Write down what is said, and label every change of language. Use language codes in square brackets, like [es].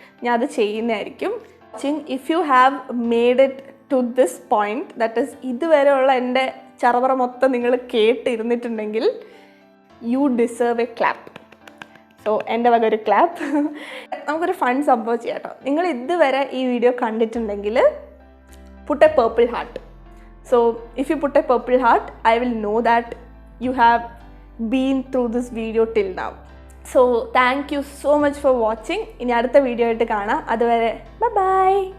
[ml] ഞാൻ അത് ചെയ്യുന്നതായിരിക്കും. [en] if you have made it to this point, that is [ml] ഇതുവരെയുള്ള എൻ്റെ ചറവറ മൊത്തം നിങ്ങൾ കേട്ടിരുന്നിട്ടുണ്ടെങ്കിൽ [en] You deserve a clap. [ml] So എൻ്റെ വക ഒരു ക്ലാപ്പ്. നമുക്കൊരു ഫൺ സംഭവം ചെയ്യാം കേട്ടോ. നിങ്ങൾ ഇതുവരെ ഈ വീഡിയോ കണ്ടിട്ടുണ്ടെങ്കിൽ [en] put a purple heart. So if you put a purple heart, I will know that you have been through this video till now. So thank you so much for watching. [ml] ഇനി അടുത്ത video ആയിട്ട് കാണാം. അതുവരെ bye bye.